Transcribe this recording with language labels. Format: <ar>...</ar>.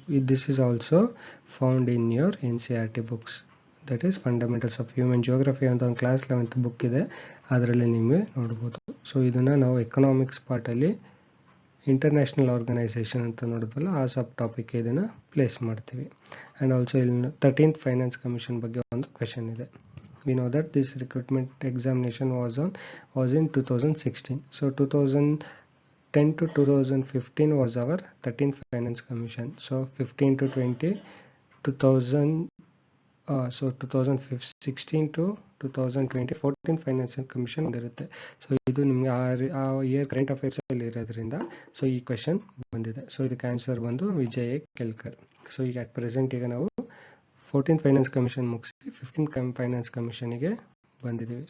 <en>this is also found in your NCERT books, that is fundamentals of human geography</en> <kn>ಅಂತ ಒಂದು class 11th book ಇದೆ, ಅದರಲ್ಲಿ ನಿಮಗೆ ನೋಡ್ಬೋದು. ಸೊ ಇದನ್ನು ನಾವು ಎಕನಾಮಿಕ್ಸ್ ಪಾರ್ಟಲ್ಲಿ ಇಂಟರ್ನ್ಯಾಷನಲ್ ಆರ್ಗನೈಸೇಷನ್ ಅಂತ ನೋಡಿದ್ವಲ್ಲ, ಆ ಸಬ್ ಟಾಪಿಕ್ ಇದನ್ನು ಪ್ಲೇಸ್ ಮಾಡ್ತೀವಿ. ಆ್ಯಂಡ್ ಆಲ್ಸೋ ಇಲ್ಲಿ 13th ಫೈನಾನ್ಸ್ ಕಮಿಷನ್ ಬಗ್ಗೆ ಒಂದು ಕ್ವೆಶನ್ ಇದೆ.</kn> <en>We know that this recruitment examination was in 2016. So 2010 to 2015 was our 13th Finance Commission. So 15 to 20, 2000</en> <kn>so 2016 to 2020 14 financial commission ಬಂದಿರುತ್ತೆ. So ಇದು ನಿಮಗೆ ಆ ಇಯರ್ ಕರೆಂಟ್ ಅಫೇರ್ಸಲ್ಲಿ ಇರೋದ್ರಿಂದ ಸೊ ಈ ಕ್ವೆಶನ್ ಬಂದಿದೆ. ಸೊ ಇದಕ್ಕೆ ಆನ್ಸರ್ ಬಂದು ವಿಜಯ್ ಕೆಲ್ಕರ್. ಸೊ ಈಗ ಅಟ್ ಪ್ರೆಸೆಂಟ್ ಈಗ ನಾವು 14th ಫೈನಾನ್ಸ್ ಕಮಿಷನ್ ಮುಗಿಸಿ 15th ಫೈನಾನ್ಸ್ ಕಮಿಷನಿಗೆ ಬಂದಿದ್ದೀವಿ.</kn>